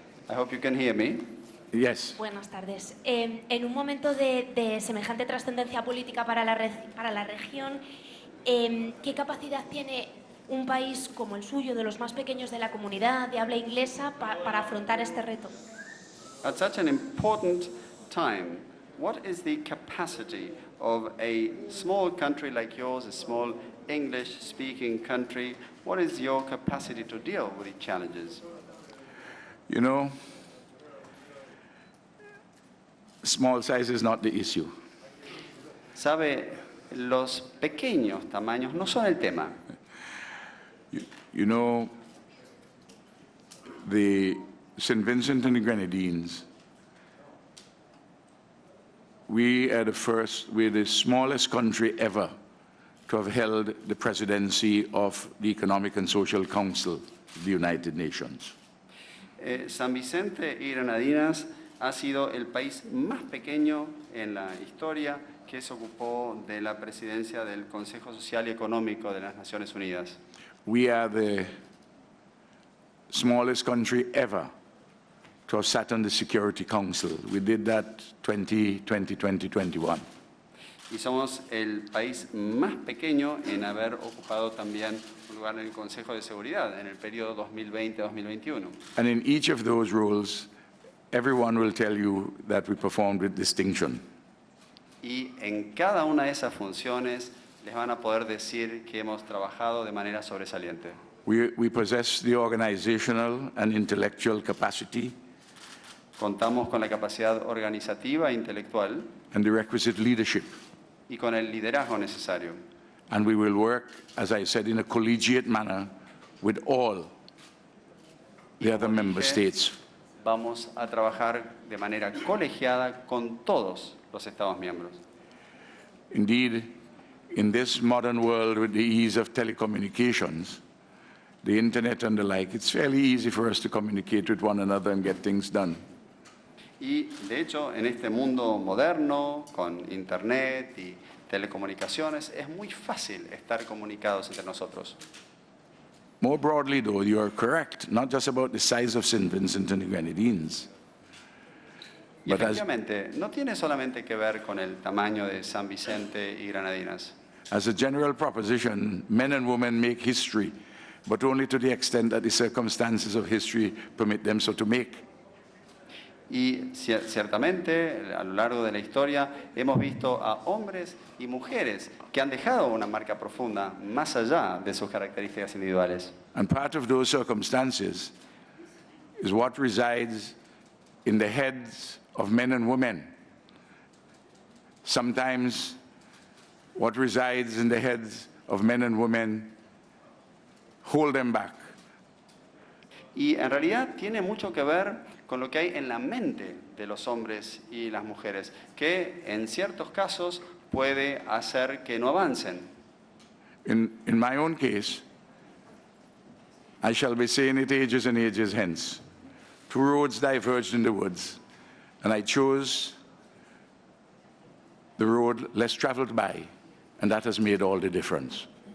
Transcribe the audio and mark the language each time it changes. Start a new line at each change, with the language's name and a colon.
English: I hope you can hear me. Yes.
Spanish: Buenas tardes. En un momento de semejante trascendencia política para la región, ¿qué capacidad tiene un país como el suyo, de los más pequeños de la comunidad de habla inglesa, para afrontar este reto?
English: At such an important time, what is the capacity of a small country like yours, a small English-speaking country, what is your capacity to deal with the challenges? You know, small size is not the issue.
Spanish: Sabe, los pequeños tamaños no son el tema.
English: You know, the St. Vincent and the Grenadines, we're the smallest country ever to have held the presidency of the Economic and Social Council of the United Nations.
Spanish: San Vicente y Granadinas ha sido el país más pequeño en la historia que se ocupó de la presidencia del Consejo Social y Económico de las Naciones Unidas.
English: We are the smallest country ever to have sat on the Security Council. We did that 2021.
Spanish: Y somos el país más pequeño en haber ocupado también un lugar en el Consejo de Seguridad en el periodo 2020-2021.
English: And in each of those roles, everyone will tell you that we performed with distinction.
Spanish: Y en cada una de esas funciones les van a poder decir que hemos trabajado de manera sobresaliente.
English: We possess the organizational and intellectual capacity
Spanish: Contamos con la capacidad organizativa e intelectual
English: and the requisite leadership.
Spanish: y con el liderazgo necesario.
English: And we will work, as I said, in a collegiate manner with all the other member states.
Spanish: Vamos a trabajar de manera colegiada con todos los Estados miembros.
English: Indeed, in this modern world with the ease of telecommunications, the internet and the like, it's fairly easy for us to communicate with one another and get things done.
Spanish: Y, de hecho, en este mundo moderno, con Internet y telecomunicaciones, es muy fácil estar comunicados entre nosotros.
English: More broadly, though, you are correct, not just about the size of St. Vincent and the Grenadines.
Spanish: Y
English: But
Spanish: efectivamente, no tiene solamente que ver con el tamaño de San Vicente y Granadinas.
English: as a general proposition, men and women make history, but only to the extent that the circumstances of history permit them so to make.
Spanish: Y ciertamente, a lo largo de la historia, hemos visto a hombres y mujeres que han dejado una marca profunda más allá de sus características individuales.
English: And part of those circumstances is what resides in the heads of men and women. Sometimes what resides in the heads of men and women hold them back.
Spanish: Y en realidad tiene mucho que ver con lo que hay en la mente de los hombres y las mujeres, que en ciertos casos puede hacer que no avancen.
English: In my own case, I shall be saying it ages and ages hence. Two roads diverged in the woods, and I chose the road less traveled by, and that has made all the difference.